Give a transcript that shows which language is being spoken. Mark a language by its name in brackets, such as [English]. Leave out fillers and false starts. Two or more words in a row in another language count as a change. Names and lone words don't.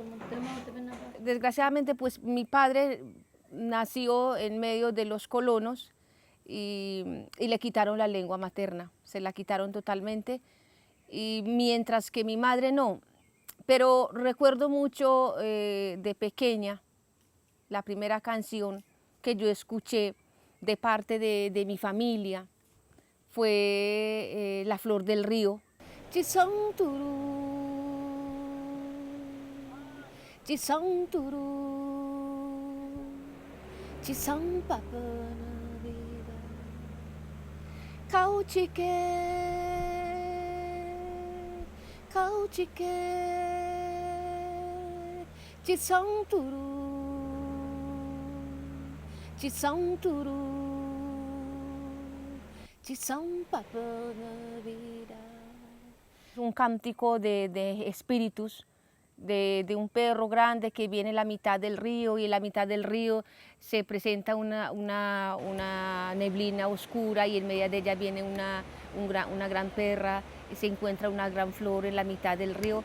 [Spanish] Desgraciadamente, pues mi padre nació en medio de los colonos y le quitaron la lengua materna, se la quitaron totalmente, y mientras que mi madre no. Pero recuerdo mucho de pequeña la primera canción que yo escuché de parte de mi familia fue La Flor del Río. Chisón turú, chisón turú, chisón papana vida, cauchique, chisón turú, chisón turú, chisón papana vida. Un cántico de espíritus, de un perro grande que viene a la mitad del río y en la mitad del río se presenta una neblina oscura y en medio de ella viene una gran perra y se encuentra una gran flor en la mitad del río.